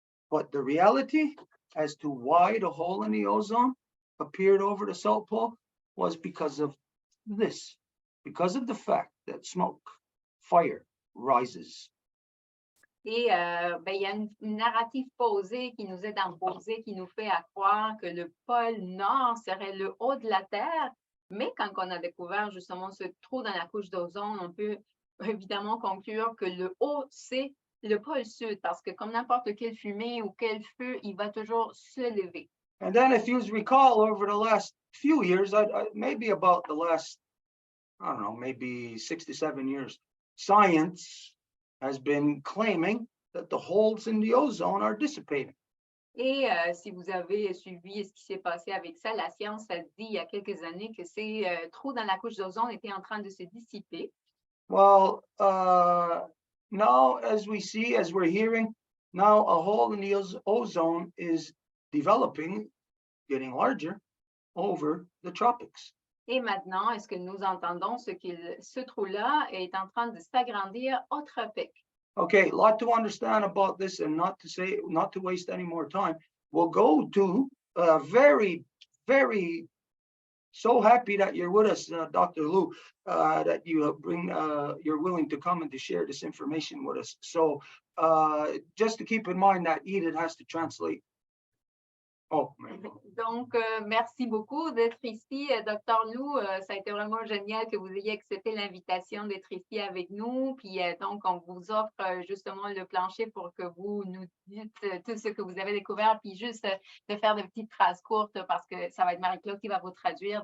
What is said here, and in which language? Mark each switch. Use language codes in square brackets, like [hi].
[en] But the reality as to why the hole in the ozone appeared over the South Pole was because of this, because of the fact that smoke, fire rises. [fr] Et il y a une narrative posée qui nous est imposée, qui nous fait à croire que le pôle Nord serait le haut de la Terre. Mais quand on a découvert justement ce trou dans la couche d'ozone, on peut évidemment conclure que le haut, c'est le pôle sud, parce que comme n'importe quelle fumée ou quel feu, il va toujours se lever. [en] And then if you recall over the last few years, maybe about the last, I don't know, maybe 6 to 7 years, science has been claiming that the holes in the ozone are dissipating. [fr] Et si vous avez suivi ce qui s'est passé avec ça, la science a dit il y a quelques années que ces trous dans la couche d'ozone étaient en train de se dissiper. [en] Well, now as we're hearing, now a hole in the ozone is developing, getting larger over the tropics. [fr] Et maintenant, est-ce que nous entendons ce trou-là est en train de s'agrandir au tropique? [en] Okay, a lot to understand about this, and not to waste any more time. We'll go to very, very so happy that you're with us, Dr. Lou, that you're willing to come and to share this information with us. So just to keep in mind that Edith has to translate. Oh, [fr] donc, merci beaucoup d'être ici, Dr. Lou. Ça a été vraiment génial que vous ayez accepté l'invitation d'être ici avec nous. Puis donc, on vous offre justement le plancher pour que vous nous dites tout ce que vous avez découvert, puis juste de faire de petites phrases courtes parce que ça va être Marie-Claude qui va vous traduire.